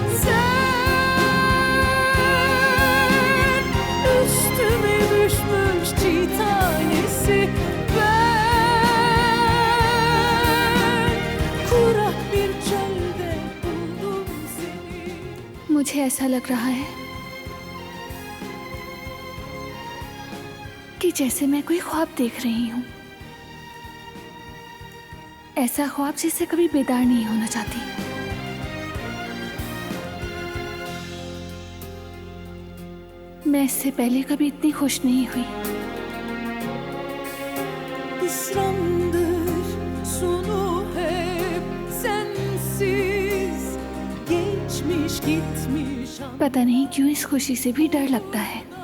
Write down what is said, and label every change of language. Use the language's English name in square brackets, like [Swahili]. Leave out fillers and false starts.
[Turkish] Sen üstüme düşmüş çiğ tanesi, ben kurak bir çölde buldum seni. [Hindi] मुझे ऐसा लग रहा है कि जैसे मैं कोई ख्वाब देख रही हूँ। ऐसा ख्वाब जिससे कभी बेदार नहीं होना चाहती। मैं इससे पहले कभी इतनी खुश नहीं हुई। [Turkish] Hüsrandır sonu hep sensiz, geçmiş gitmiş [Hindi] पता नहीं क्यों इस खुशी से भी डर लगता है।